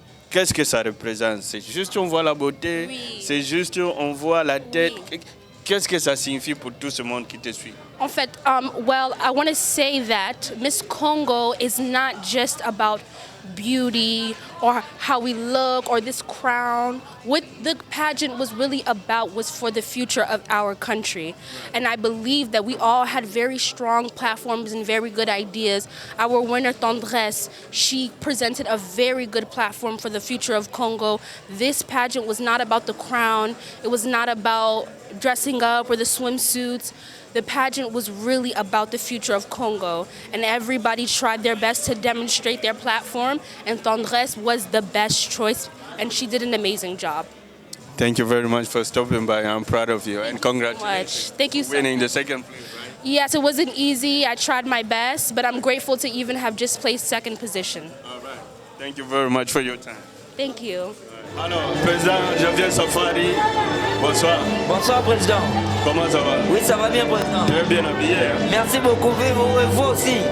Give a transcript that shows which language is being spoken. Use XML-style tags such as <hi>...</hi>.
<fr>Qu'est-ce que ça représente? C'est juste on voit la beauté, c'est juste on voit la tête. Qu'est-ce que ça signifie pour tout ce monde qui te suit? En fait,</fr> <en>well, I want to say that Miss Congo is not just about beauty or how we look or this crown. What the pageant was really about was for the future of our country. And I believe that we all had very strong platforms and very good ideas. Our winner, Tendresse, she presented a very good platform for the future of Congo. This pageant was not about the crown. It was not about dressing up or the swimsuits. The pageant was really about the future of Congo, and everybody tried their best to demonstrate their platform, and Tendresse was the best choice, and she did an amazing job. Thank you very much for stopping by. I'm proud of you, and congratulations. Thank you so winning much. the second place, right? Yes, it wasn't easy. I tried my best, but I'm grateful to even have just placed second position. All right. Thank you very much for your time. Thank you.</en> <fr>Alors, Président Javier Safari, bonsoir. Bonsoir, Président. Comment ça va? Oui, ça va bien, Président. Très bien habillé. Hein? Merci beaucoup, vous aussi.</fr>